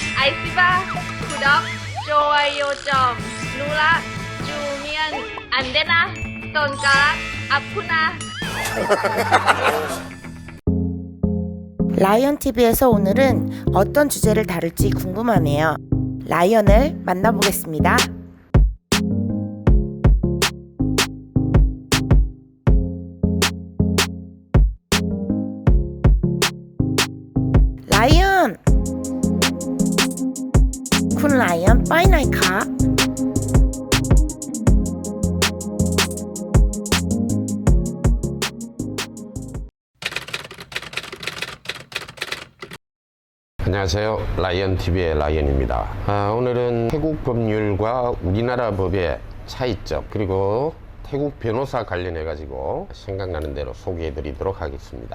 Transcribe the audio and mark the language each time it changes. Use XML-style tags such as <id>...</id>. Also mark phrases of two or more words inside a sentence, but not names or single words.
<ko>Aisyah, Kudok, Joayo Jom, Nula, Jumian, Andena, Tonkarak, Apuna. 라이언 TV에서 오늘은 어떤 주제를 다룰지 궁금하네요. 라이언을 만나보겠습니다. 라이언!</ko> <th>คุณไลออนไปไหนคะ</th> <ko>안녕하세요. 라이언TV의 라이언입니다. 오늘은 태국 법률과 우리나라 법의 차이점, 그리고 태국 변호사 관련해 가지고 생각나는 대로 소개해 드리도록 하겠습니다.</ko>